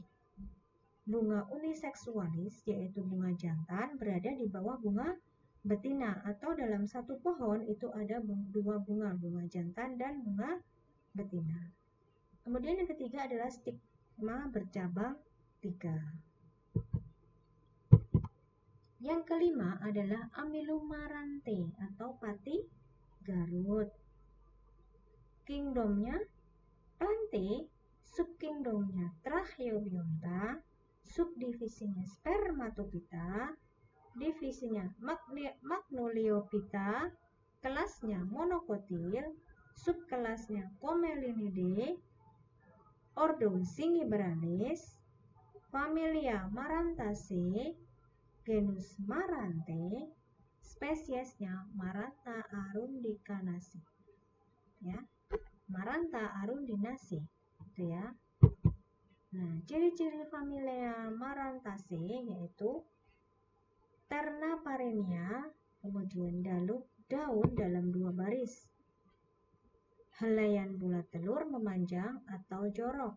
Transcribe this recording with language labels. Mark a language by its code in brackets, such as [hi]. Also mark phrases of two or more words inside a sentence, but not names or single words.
[id] Bunga uniseksualis, yaitu bunga jantan, berada di bawah bunga betina, atau dalam satu pohon itu ada dua bunga jantan dan bunga betina. Kemudian yang ketiga adalah stigma bercabang 3. Yang kelima adalah Amylum marante atau pati Garut. Kingdomnya Plantae, subkingdomnya Tracheobionta, subdivisinya Spermatophyta, divisinya Magnoliophyta, kelasnya Monocotyl, subkelasnya Comelinidae, ordo Zingiberales, familia Marantaceae, genus Marante, spesiesnya Maranta arundinacea. Ya. Maranta arundinacea, gitu ya. Nah, ciri-ciri familia Marantaceae yaitu terna parenia, kemudian daun dalam 2 baris. Helaian bulat telur memanjang atau jorok.